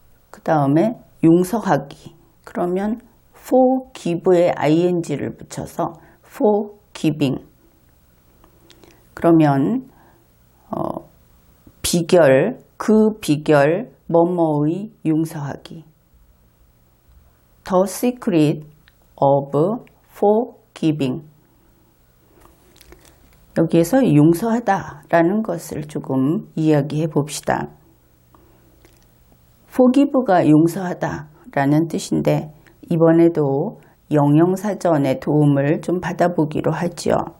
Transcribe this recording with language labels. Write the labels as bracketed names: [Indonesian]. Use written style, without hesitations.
[Korean] 그 다음에 용서하기. 그러면 forgive에 ing를 붙여서 forgiving. 그러면 비결, 그 비결 뭐뭐의 용서하기. [English] The secret of forgiving. [Korean] 여기에서 용서하다 라는 것을 조금 이야기해 봅시다. forgive가 용서하다 라는 뜻인데 이번에도 영영사전의 도움을 좀 받아보기로 하죠.